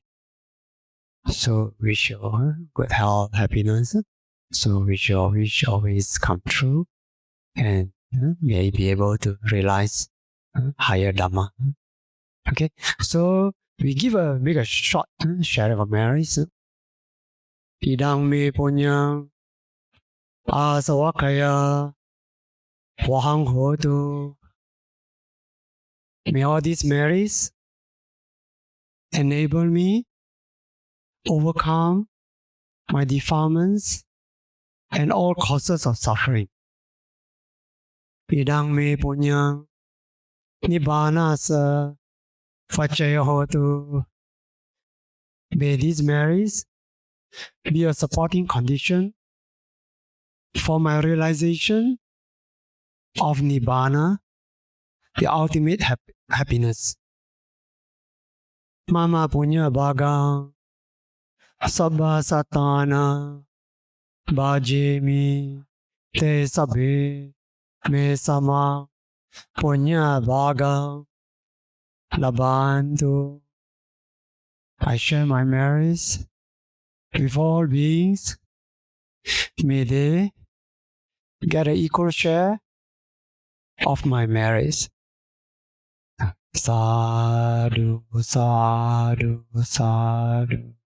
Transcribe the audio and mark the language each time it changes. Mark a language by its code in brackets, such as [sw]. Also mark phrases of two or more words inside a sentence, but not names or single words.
[en] So we shall good health, happiness. So we shall wish always come true and may be able to realize higher Dhamma. Okay. So we make a short share of memories. [pi] Idang me punyang asawakaya wahang hotu. [en] May all these merits enable me overcome my defilements and all causes of suffering. [pi] Idang me punyang nibbanasa pacaya hotu. [en] May these merits be a supporting condition for my realization of Nibbana, the ultimate happiness. [pi] Mama punya bhagang sabba satana bhajemi te sabhe me sama punya bhagang labantu. [en] I share my merits with all beings. May they get an equal share of my merits. [pi] Sadhu, sadhu, sadhu.